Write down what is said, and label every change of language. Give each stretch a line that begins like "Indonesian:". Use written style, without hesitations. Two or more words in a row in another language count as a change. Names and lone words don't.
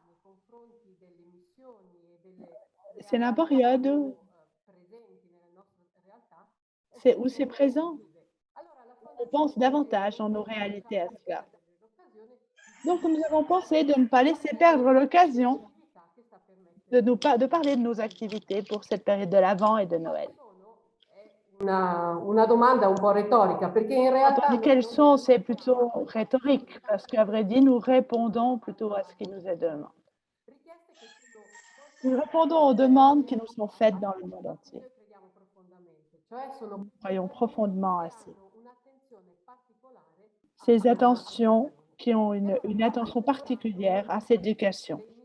French: C'est la période où c'est présent. On pense davantage dans nos réalités à cela. Donc, nous avons pensé de ne pas laisser perdre l'occasion de parler de nos activités pour cette période de l'Avent et de Noël.
Italian: Una domanda un po' retorica, perché in
French: Quand
Italian: realtà
French: on dit quelles sont, c'est plutôt rhétorique, parce qu'à vrai dire, nous répondons plutôt à ce qui nous est demandé. Nous répondons aux demandes qui nous sont faites dans le monde entier. Nous croyons profondément à ces attentions qui ont une attention particulière à cette éducation.